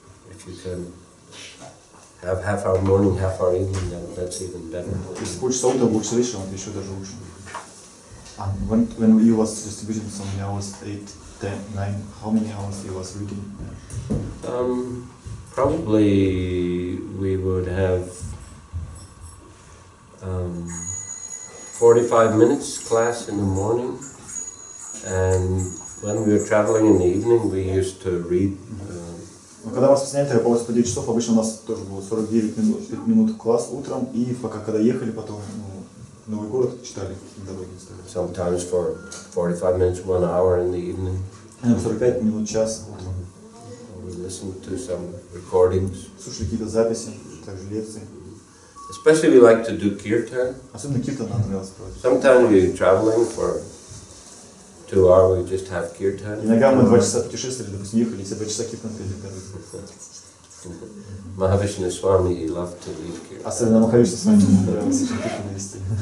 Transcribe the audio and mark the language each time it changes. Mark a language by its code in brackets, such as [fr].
[en] If you can have half hour morning, half hour evening, then that's even better. [ru] Если полчаса утром, полчаса вечером, это еще даже лучше. [en] When you was distributing so many hours, 8, 10, 9, how many hours you was reading? Probably we would have 45 minutes class in the morning, and when we were traveling in the evening, we used to read. [ru] Когда мы распространяли по 9 часов, обычно у нас тоже было 49 минут, 5 минут класс утром, и пока когда ехали потом, Новый город читали дороги. [en] Sometimes for 45 minutes, 1 hour in the evening. [ru] 45 минут, час утром. [en] We listened to some recordings. [ru] Слушали какие-то записи, также лекции. [en] Especially we like to do kirtan. [ru] Особенно киртан нам нравилось проводить. [en] Sometimes we're traveling for 2 hours, we just have kirtan. [ru] Иногда мы 2 часа путешествовали, допустим, ехали, и все 2 часа киртан пели в дороге. [en] Mahavishnu Swami, he loved to lead kirtan. [ru] Особенно Махавишну с вами нравилось киртан вести.